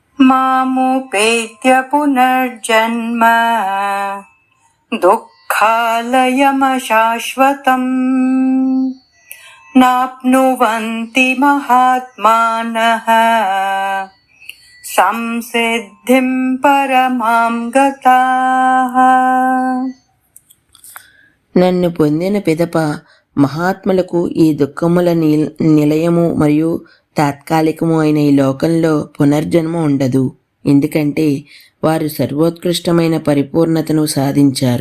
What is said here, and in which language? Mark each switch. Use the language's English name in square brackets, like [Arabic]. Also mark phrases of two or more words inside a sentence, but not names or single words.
[Sanskrit] मामुपेत्य पुनर्जन्म दुःखालयमशाश्वतम् नाप्नुवन्ति महात्मानः संसिद्धिं परमां गताः. [Telugu] నన్ను పొందిన పిదప మహాత్ములకు ఈ దుఃఖముల నిలయము మరియు తాత్కాలికము అయిన ఈ లోకంలో పునర్జన్మ ఉండదు. ఎందుకంటే వారు సర్వోత్కృష్టమైన పరిపూర్ణతను సాధించారు.